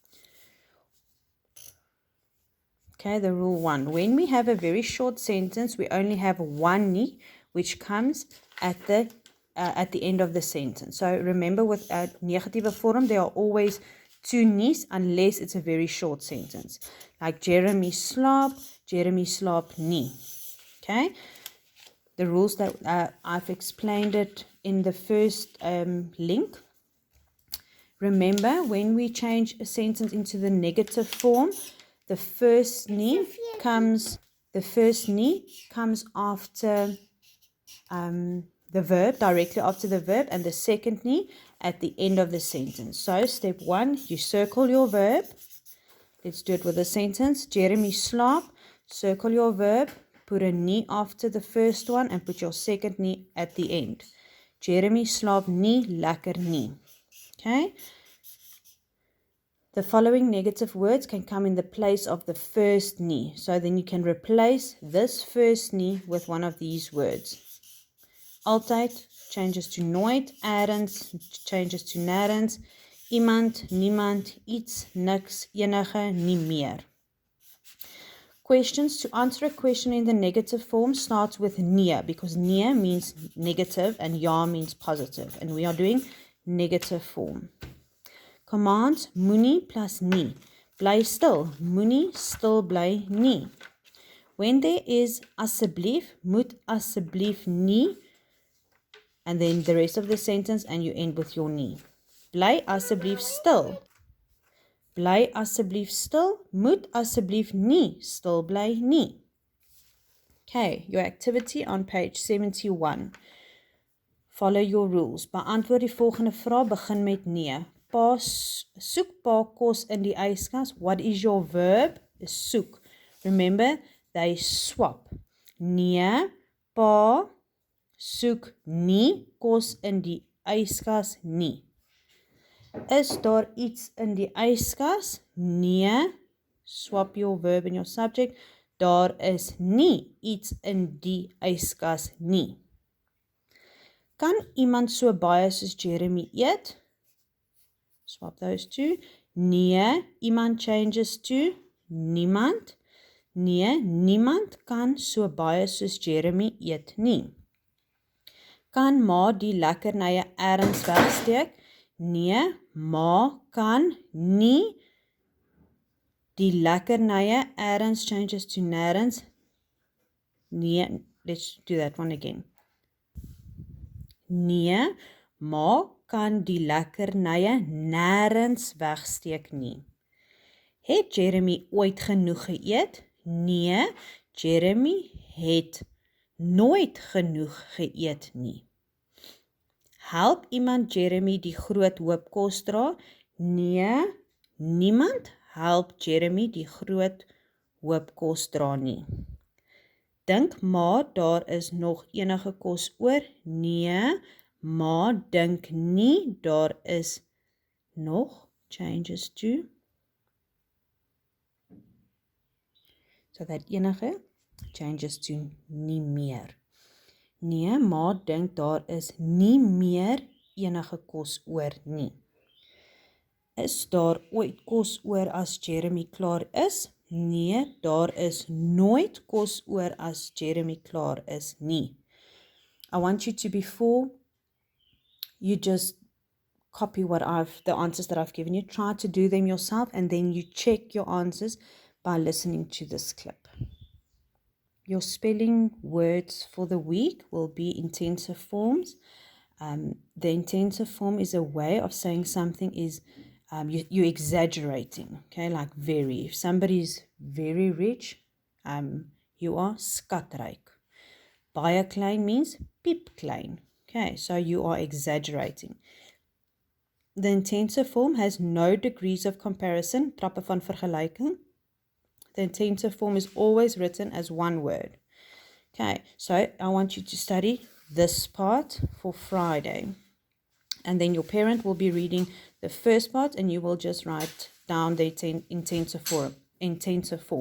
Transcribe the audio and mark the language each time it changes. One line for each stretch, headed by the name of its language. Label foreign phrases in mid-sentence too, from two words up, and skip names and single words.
English: Okay, the rule 1. When we have a very short sentence, we only have one ni, which comes at the end of the sentence. So remember, with a negative form, there are always two ni's unless it's a very short sentence.
Afrikaans: Like Jeremy slaap nie.
English: Okay, the rules that I've explained it in the first link. Remember, when we change a sentence into the negative form, the first ni comes after the verb, directly after the verb, and the second ni at the end of the sentence. So step 1, you circle your verb. Let's do it with a sentence. Jeremy slaap, circle your verb, put a ni after the first one and put your second ni at the end.
Afrikaans: Jeremy slaap nie lekker nie.
English: Okay? The following negative words can come in the place of the first ni. So then you can replace this first ni with one of these words.
Afrikaans: Altyd
English: changes to
Afrikaans: nooit, ergens
English: changes to
Afrikaans: nêrens, iemand, niemand, iets, niks, enige, nie meer.
English: Questions. To answer a question in the negative form starts with nee, because nee means negative and ja means positive. And we are doing negative form. Commands,
Afrikaans: moenie plus nie. Bly stil, moenie stil bly nie.
English: When there is asseblief,
Afrikaans: moet asseblief nie,
English: and then the rest of the sentence, and you end with your nie.
Afrikaans: Bly asseblief stil. Bly asseblief stil, moet asseblief nie stil bly nie.
English: Okay, your activity on page 71. Follow your rules.
Afrikaans: Beantwoord die volgende vraag, begin met nee. Pa, soek pa kos in die yskas.
English: What is your verb? Soek. Remember, they swap.
Afrikaans: Nee, pa, soek nie kos in die yskas nie. Is daar iets in die yskas? Nee,
English: swap your verb and your subject.
Afrikaans: Daar is nie iets in die yskas nie. Kan iemand so baie soos Jeremy eet?
English: Swap those two.
Afrikaans: Nee, iemand
English: changes to
Afrikaans: niemand. Nee, niemand kan so baie soos Jeremy eet nie. Kan ma die lekkernye ergens wegsteek? Nee, ma kan nie die lekkernye ergens
English: changes to
Afrikaans: nêrens. Nee,
English: let's do that one again.
Afrikaans: Nee, ma kan die lekkernye nêrens wegsteek nie. Het Jeremy ooit genoeg geëet? Nee, Jeremy het nooit genoeg geëet nie. Help iemand Jeremy die groot hoop kos dra? Nee, niemand help Jeremy die groot hoop kos dra nie. Dink ma daar is nog enige kos oor? Nee, ma dink nie daar is nog,
English: changes to. So that enige changes to
Afrikaans: nie meer.
English: Nee, ma dink daar is nie meer enige kos oor nie. Is daar ooit kos oor as Jeremy klaar is? Nee, daar is nooit kos oor as Jeremy klaar is nie. I want you to, before you just copy the answers that I've given you, try to do them yourself, and then you check your answers by listening to this clip. Your spelling words for the week will be intensive forms. The intensive form is a way of saying something is you're exaggerating, okay, like very. If somebody's very rich, you are skatryk.
Afrikaans: Baie klein means piep klein.
English: Okay, so you are exaggerating. The intensive form has no degrees of comparison,
Afrikaans: trappe van vergelyking.
English: The intensive form is always written as one word. Okay, so I want you to study this part for Friday. And then your parent will be reading the first part and you will just write down the intensive form.